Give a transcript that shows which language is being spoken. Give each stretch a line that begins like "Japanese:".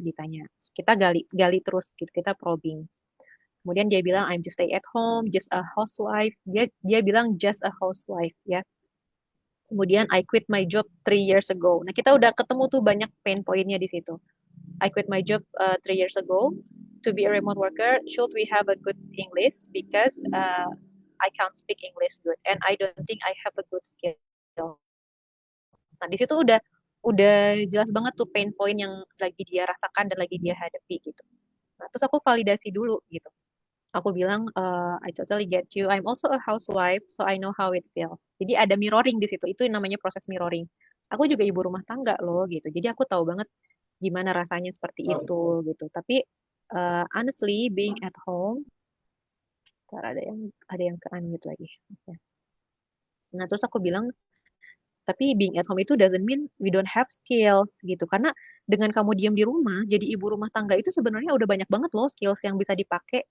Indonesian: Ditanya. Terus kita gali gali terus gitu, kita probing. Kemudian dia bilang
English: I'm just stay at home, just a housewife.
Indonesian: Dia bilang
English: just a housewife
Indonesian: ya. Kemudian
English: I quit my job 3 years ago.
Indonesian: Nah, kita udah ketemu tuh banyak pain pointnya di situ.
English: I quit my job 3 years ago. to be a remote worker, should we have a good English? Because I can't speak English good, and I don't think I have a good skill.
Indonesian: Nah, di situ udah jelas banget tuh pain point yang lagi dia rasakan dan lagi dia hadapi gitu. Nah, terus aku validasi dulu gitu. Aku bilang,
English: I totally get you. I'm also a housewife, so I know how it feels.
Indonesian: Jadi ada mirroring di situ. Itu yang namanya proses mirroring. Aku juga ibu rumah tangga loh gitu. Jadi aku tahu banget gimana rasanya seperti itu gitu. Tapi
English: honestly, being at home,
Indonesian: ntar ada yang ke unmute lagi. Oke. Nah, terus aku bilang, tapi
English: being at home
Indonesian: itu
English: doesn't mean we don't have skills
Indonesian: gitu. Karena dengan kamu diam di rumah, jadi ibu rumah tangga itu sebenarnya udah banyak banget loh skills yang bisa dipakai.